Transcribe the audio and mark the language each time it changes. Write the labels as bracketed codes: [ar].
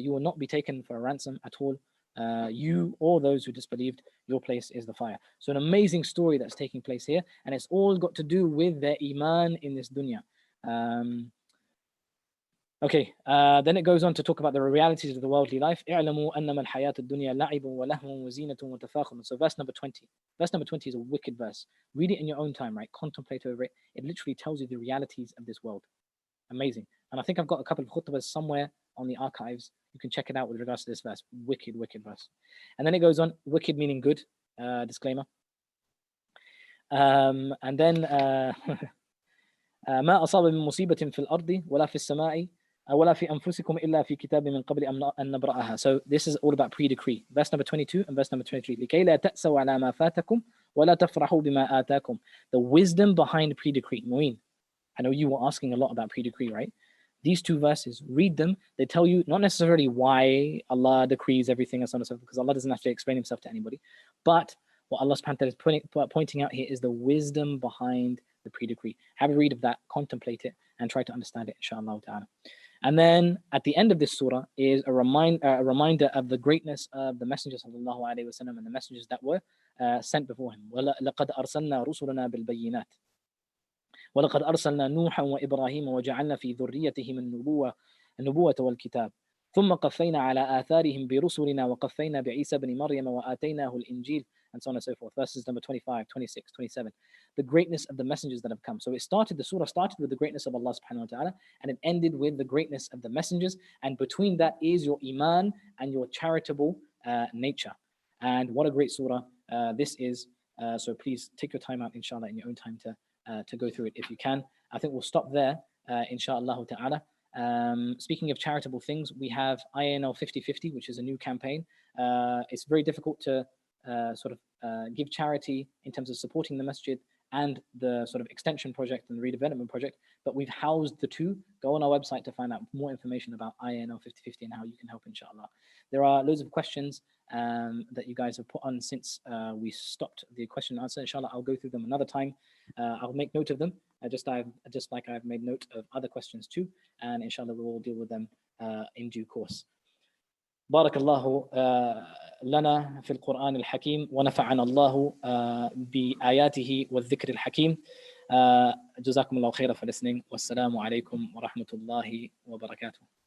[en] You will not be taken for a ransom at all. You or those who disbelieved, your place is the fire. So an amazing story that's taking place here, and it's all got to do with their iman in this dunya. Then it goes on to talk about the realities of the worldly life. [ar] اعلموا أنما الحياة الدنيا لعب ولهو وزينة وتفاخر. [en] So verse number 20. Verse number 20 is a wicked verse. Read it in your own time, right? Contemplate over it. It literally tells you the realities of this world. Amazing. And I think I've got a couple of khutbahs somewhere on the archives. You can check it out with regards to this verse. Wicked, wicked verse. And then it goes on, wicked meaning good. Disclaimer. And then [ar] ما أصاب من مصيبة في الأرض ولا في السماء ولا في أنفسكم إلا في كتاب من قبل أن نبرأها. [en] So this is all about pre-decree. Verse number 22 and verse number 23. [ar] لكي لا تأسوا على ما فاتكم ولا تفرحوا بما آتاكم. [en] The wisdom behind pre-decree. Muin, I know you were asking a lot about pre-decree, right? These two verses, read them. They tell you not necessarily why Allah decrees everything and so on and so forth, because Allah doesn't actually explain himself to anybody. But what Allah subhanahu wa ta'ala is pointing out here is the wisdom behind the pre-decree. Have a read of that, contemplate it, and try to understand it, inshallah ta'ala. And then at the end of this surah is a reminder of the greatness of the messengers sallallahu alaihi wasallam and the messengers that were sent before him. [ar] وَلَقَدْ أَرْسَلْنَا رُسُلَنَا بِالْبَيِّنَاتِ وَلَقَدْ أَرْسَلْنا نُوحًا وَإِبْرَاهِيمَ وَجَعَلْنَا فِي ذُرِّيَّتِهِمُ النُّبُوَّةَ وَالْكِتَابَ ثُمَّ قَفَّيْنَا عَلَى آثَارِهِمْ بِرُسُلِنَا وَقَفَّيْنَا بِعِيسَى بْنِ مَرْيَمَ وَآتَيْنَاهُ الْإِنْجِيلَ, [en] and so on and so forth. Verses number 25, 26, 27. The greatness of the messengers that have come. So the surah started with the greatness of Allah subhanahu wa ta'ala, and it ended with the greatness of the messengers. And between that is your iman and your charitable nature. And what a great surah this is. So please take your time out, inshallah, in your own time to go through it if you can. I think we'll stop there, inshallah ta'ala. Speaking of charitable things, we have INL 50/50, which is a new campaign. It's very difficult to give charity in terms of supporting the masjid and the sort of extension project and the redevelopment project, but we've housed the two. Go on our website to find out more information about INL 50/50 and how you can help, inshallah. There are loads of questions that you guys have put on since we stopped the question and answer. Inshallah, I'll go through them another time. I'll make note of them, just like I've made note of other questions too, and inshallah we will deal with them in due course. [ar] بارك الله لنا في القرآن الحكيم ونفعنا الله بآياته والذكر الحكيم. جزاكم الله خيرا [en] for listening. [ar] والسلام عليكم ورحمة الله وبركاته.